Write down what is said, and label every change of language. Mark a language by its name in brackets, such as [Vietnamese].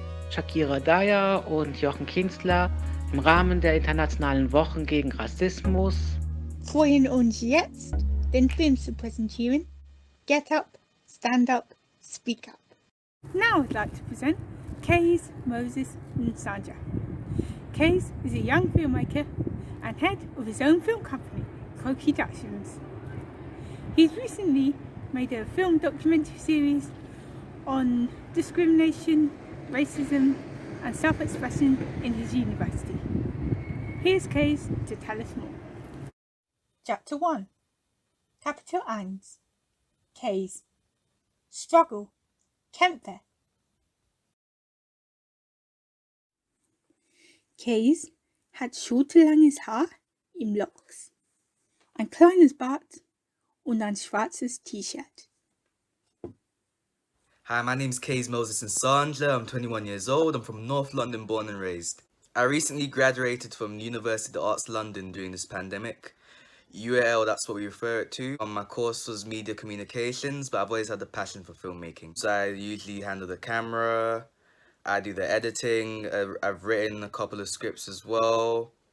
[German] Shakira, Dyer und Jochen Kienzler im Rahmen der Internationalen Wochen gegen Rassismus Freuen uns jetzt, den Film zu präsentieren. [English] Get Up, Stand Up, Speak Up. Now I'd like to present Kays, Moses and Sanja. Kays is a young filmmaker and head of his own film company, Co-Productions. He's recently made a film documentary series on discrimination, racism and self-expression in his university. Here's Kays to tell us more. Chapter 1. Kapitel 1. Kays. Struggle. Kämpfe. [German] Kays hat schulterlanges Haar im Locks, ein kleines Bart und ein schwarzes T-Shirt. [English] Hi, my name's Kays Moses and Sanja. I'm 21 years old. I'm from North London, born and raised. I recently graduated from University of the Arts London during this pandemic. UAL, that's what we refer it to. My course was media communications, but I've always had a passion for filmmaking. So I usually handle the camera, I do the editing, I've written a couple of scripts as well.